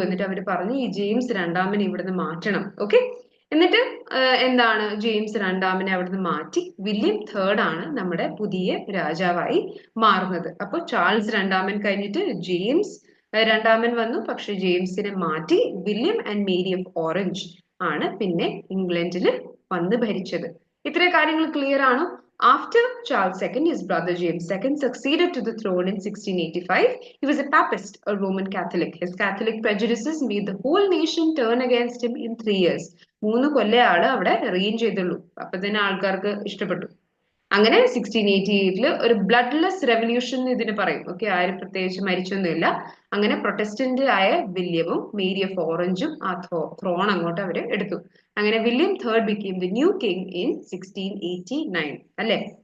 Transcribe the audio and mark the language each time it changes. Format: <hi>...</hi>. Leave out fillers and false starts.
<ml>എന്നിട്ട് അവര് പറഞ്ഞു ഈ ജെയിംസ് രണ്ടാമനെ ഇവിടുന്ന് മാറ്റണം. ഓക്കെ, എന്നിട്ട് എന്താണ് ജെയിംസ് രണ്ടാമനെ അവിടുന്ന് മാറ്റി വില്യം തേർഡ് ആണ് നമ്മുടെ പുതിയ രാജാവായി മാറുന്നത്. അപ്പൊ ചാൾസ് രണ്ടാമൻ കഴിഞ്ഞിട്ട് ജെയിംസ് രണ്ടാമൻ വന്നു. പക്ഷെ ജെയിംസിനെ മാറ്റി William and Mary of orange ആണ് പിന്നെ ഇംഗ്ലണ്ടിൽ വന്ന് ഭരിച്ചത്. ഇത്രയും കാര്യങ്ങൾ ക്ലിയർ ആണോ?</ml> <en>After Charles II, his brother James II succeeded to the throne in 1685. He was a papist, a Roman Catholic. His Catholic prejudices made the whole nation turn against him in 3 years.</en> <ml>3 കൊല്ലം ആള് അവിടെ reign ചെയ്തുള്ളൂ. അപ്പൊ തന്നെ ആൾക്കാർക്ക് ഇഷ്ടപ്പെട്ടു. അങ്ങനെ 1688 ഒരു bloodless revolution ഇതിന് പറയും. ഓക്കെ, ആരും പ്രത്യേകിച്ച് മരിച്ചൊന്നുമില്ല. അങ്ങനെ പ്രൊട്ടസ്റ്റന്റ് ആയ വില്യമും മേരി ഓഫ് ഓറഞ്ചും ആ ത്രോൺ അങ്ങോട്ട് അവര് എടുത്തു.</ml> <en>അങ്ങനെ William third became the new king in 1689 അല്ലെ.</en>